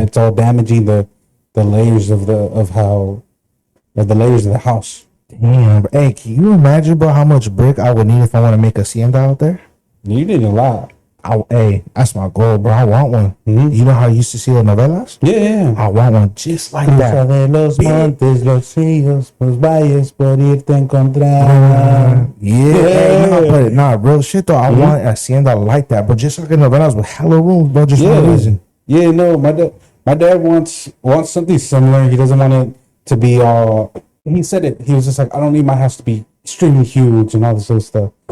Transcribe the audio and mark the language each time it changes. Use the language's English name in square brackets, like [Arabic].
[English] It's all damaging the layers of the layers of the house. Damn. Bro. Hey, can you imagine, bro, how much brick I would need if I want to make a hacienda out there? You did a lot. Hey, that's my goal, bro. I want one. Mhm. You know how you used to see the novelas? Yeah. I want one just like that. [Spanish] Los montes, los ríos, los valles, por irte a encontrar. [English] Yeah, hey, real shit though. I want a hacienda like that, but just like in novelas with hella rooms, bro. Just no reason. Yeah, no, my dad wants something similar. He doesn't want it to be all. He said it. He was just like, I don't need my house to be extremely huge and all this other stuff.